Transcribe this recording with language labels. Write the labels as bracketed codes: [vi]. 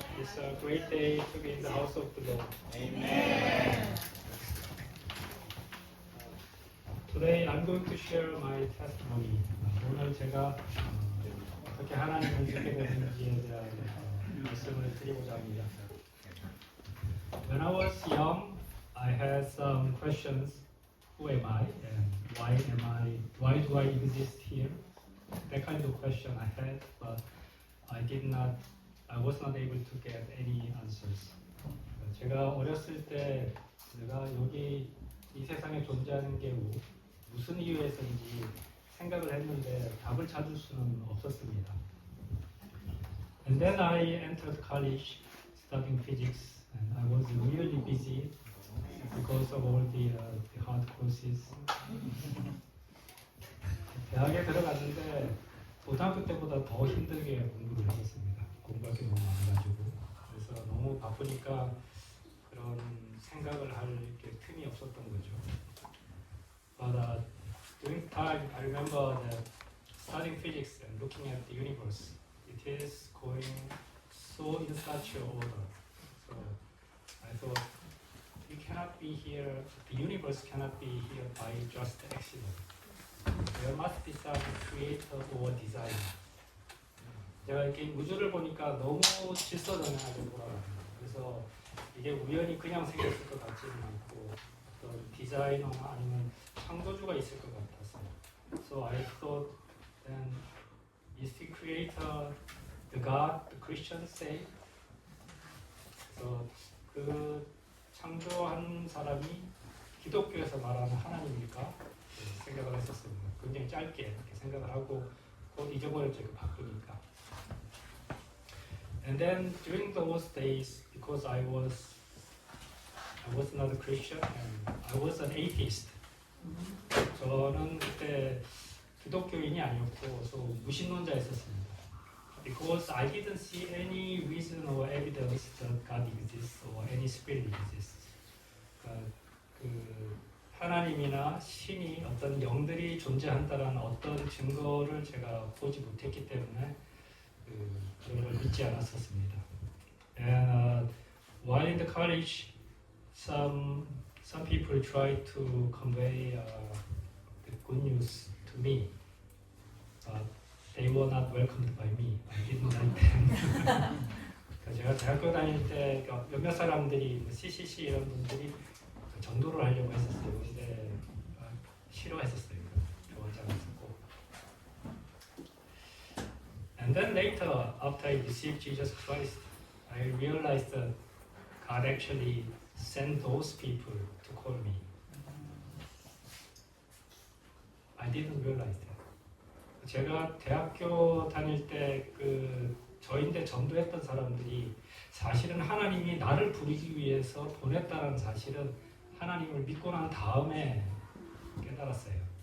[en] It's a great day to be in the house of the Lord. Amen. Today I'm going to share my testimony. [ko] 오늘 제가 어떻게 하나님을 믿게 됐는지에 대한 말씀을 드리고자 합니다. [en] When I was young, I had some questions. Who am I? And why am I? Why do I exist here? That kind of question I had, but I was not able to get any answers. [ko] 제가 어렸을 때 내가 여기 이 세상에 존재하는 게 무슨 이유에서인지 생각을 했는데 답을 찾을 수는 없었습니다. [en] And then I entered college studying physics, and I was really busy because of all the hard courses. [ko] 대학에 들어갔는데 고등학교 때보다 더 힘들게 공부를 했었습니다. 공부할 게 너무 많아가지고. 그래서 너무 바쁘니까 그런 생각을 할 틈이 없었던 거죠. [en] But during time, I remember that studying physics and looking at the universe, it is going so in such an order. So I thought, we cannot be here, the universe cannot be here by just accident. There must be some creator or designer. [ko] 제가 이렇게 우주를 보니까 너무 질서정연하게 돌아갑니다. 그래서 이게 우연히 그냥 생겼을 것 같지는 않고 어떤 디자이너나 아니면 창조주가 있을 것 같았어요. [en] So I thought, then is the creator the God the Christians say? [ko] 그래서 그 창조한 사람이 기독교에서 말하는 하나님일까? 생각을 했었습니다. 굉장히 짧게 이렇게 생각을 하고 곧 잊어버렸죠. 그 바쁘니까. [en] And then during those days, because I was not a Christian and I was an atheist. [ko] 저는 그때 기독교인이 아니었고 무신론자였었습니다. [en] Because I didn't see any reason or evidence that God exists or any spirit exists. [ko] 그 하나님이나 신이 어떤 영들이 존재한다는 어떤 증거를 제가 보지 못했기 때문에 그런 걸 믿지 않았었습니다. [en] And while in the college, some people tried to convey the good news to me, but they were not welcomed by me. I didn't like them. [ko] 제가 대학교 다닐 때 몇몇 사람들이 CCC 이런 분들이 전도를 하려고 했었어요. 근데 싫어했었어요. 좋아하지 않았었고. [en] And then later, after I received Jesus Christ, I realized that God actually sent those people to call me. I didn't realize that. [ko] 제가 대학교 다닐 때 저인데 전도했던 사람들이 사실은 하나님이 나를 부르기 위해서 보냈다는 사실은 하나님을 믿고 난 다음에 깨달았어요.